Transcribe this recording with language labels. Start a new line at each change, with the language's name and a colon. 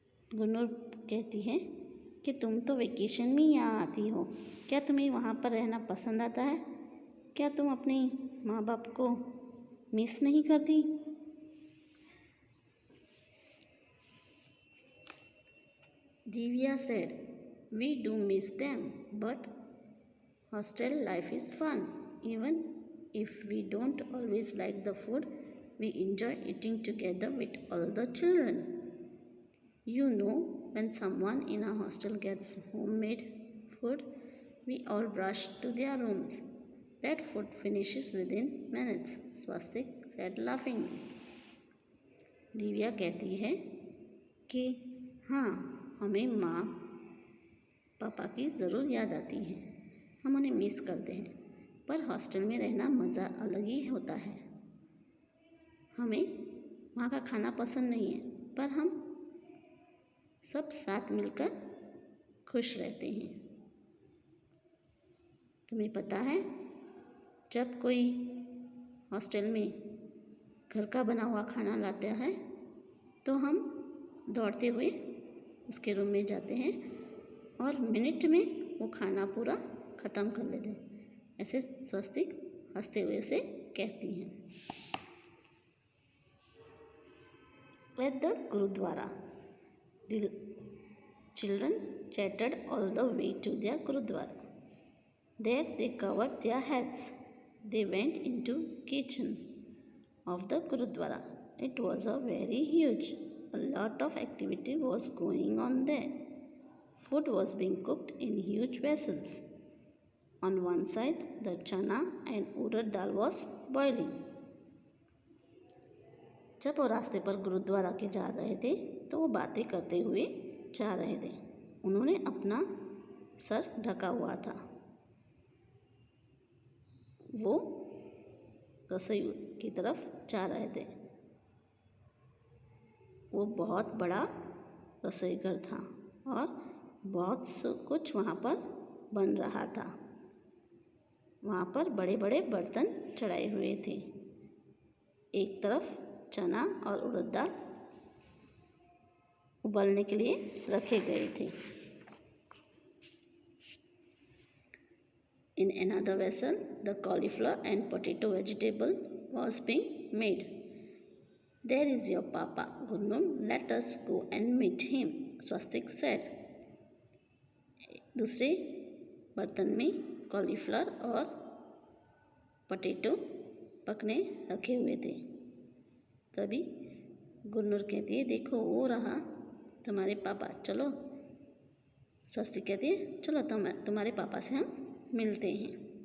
Hindi: गुरनूर कहती है कि तुम तो वेकेशन में यहाँ आती हो, क्या तुम्हें वहाँ पर रहना पसंद आता है? क्या तुम अपने माँ बाप को मिस नहीं करती?
English: Divya said, we do miss them, but hostel life is fun. Even if we don't always like the food, we enjoy eating together with all the children. You know, when someone in a hostel gets homemade food, we all rush to their rooms. That food finishes within minutes, Swastik said laughingly.
Hindi: Divya कहती है कि हाँ, हमें माँ पापा की ज़रूर याद आती है, हम उन्हें मिस करते हैं, पर हॉस्टल में रहना मज़ा अलग ही होता है। हमें वहाँ का खाना पसंद नहीं है, पर हम सब साथ मिलकर खुश रहते हैं। तुम्हें पता है, जब कोई हॉस्टल में घर का बना हुआ खाना लाता है तो हम दौड़ते हुए उसके रूम में जाते हैं और मिनट में वो खाना पूरा ख़त्म कर लेते हैं। ऐसे स्वस्तिक हंसते हुए से कहती हैं।
English: At the Gurudwara, the children chatted all the way to their Gurudwara. There they covered their heads. They went into kitchen of the Gurudwara. It was a very huge. A lot of activity was going on there. Food was being cooked in huge vessels. On one side, the chana and urad dal was boiling.
Hindi: जब वो रास्ते पर गुरुद्वारा के जा रहे थे तो वो बातें करते हुए जा रहे थे। उन्होंने अपना सर ढका हुआ था। वो रसोई की तरफ जा रहे थे। वो बहुत बड़ा रसोई घर था और बहुत कुछ वहाँ पर बन रहा था। वहाँ पर बड़े बड़े बर्तन चढ़ाए हुए थे। एक तरफ चना और उड़द दाल उबलने के लिए रखे गए थे।
English: In another vessel, the cauliflower and potato vegetable was being made. There is your papa, Gurnum. Let us go and meet him, Swastik said.
Hindi: दूसरे बर्तन में कॉलीफ्लावर और पोटैटो पकने रखे हुए थे। तभी गुरनूर कहती है, देखो वो रहा तुम्हारे पापा, चलो। स्वस्तिक कहती है, चलो तुम्हारे पापा से हम मिलते हैं।